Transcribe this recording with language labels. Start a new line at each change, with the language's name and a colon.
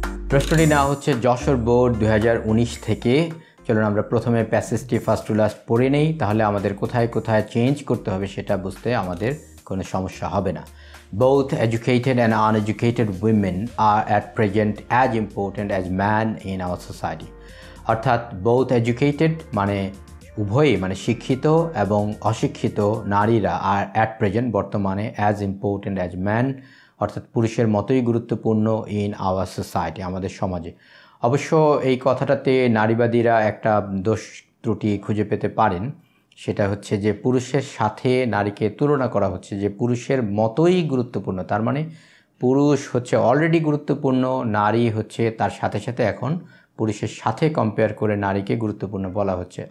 Bangla: প্রশ্নটি নেওয়া হচ্ছে যশোর বোর্ড 2019 থেকে। চলুন আমরা প্রথমে প্যাসেজটি ফার্স্ট টু লাস্ট পড়ে নেই, তাহলে আমাদের কোথায় কোথায় চেঞ্জ করতে হবে সেটা বুঝতে আমাদের কোনো সমস্যা হবে না।
English: Both educated and uneducated women are at present as important as men in our society.
Bangla: অর্থাৎ
English: both educated
Bangla: মানে উভয়ই, মানে শিক্ষিত এবং অশিক্ষিত নারীরা আর
English: at present
Bangla: বর্তমানে
English: as important as men,
Bangla: অর্থাৎ পুরুষের মতোই গুরুত্বপূর্ণ
English: in our society,
Bangla: আমাদের সমাজে। অবশ্য এই কথাটাতে নারীবাদীরা একটা দোষ ত্রুটি খুঁজে পেতে পারেন, সেটা হচ্ছে যে পুরুষের সাথে নারীকে তুলনা করা হচ্ছে যে পুরুষের মতোই গুরুত্বপূর্ণ, তার মানে পুরুষ হচ্ছে অলরেডি গুরুত্বপূর্ণ, নারী হচ্ছে তার সাথে সাথে এখন পুরুষের সাথে কম্পেয়ার করে নারীকে গুরুত্বপূর্ণ বলা হচ্ছে।